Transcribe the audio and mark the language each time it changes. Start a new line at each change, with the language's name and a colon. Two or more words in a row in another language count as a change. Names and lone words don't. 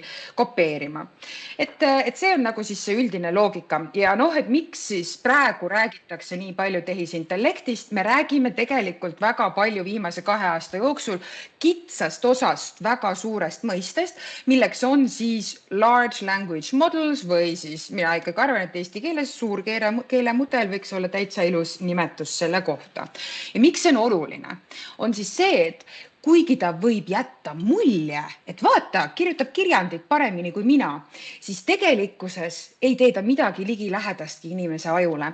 Estonian: Et see on nagu siis see üldine loogika ja et miks siis praegu räägitakse nii palju tehisintellektist, me räägime tegelikult väga palju viimase 2 aasta jooksul kitsast osast väga suurest mõistest, milleks on siis
English: large language models
Estonian: või siis mina ikkagi arvan, et eesti keeles suurkeelemudel võiks olla täitsa ilus nimetus selle kohta. Ja miks see on oluline? On siis see, et kuigi ta võib jätta mulje, et vaata, kirjutab kirjandit paremini kui mina, siis tegelikkuses ei tee ta midagi ligilähedastki inimese ajule.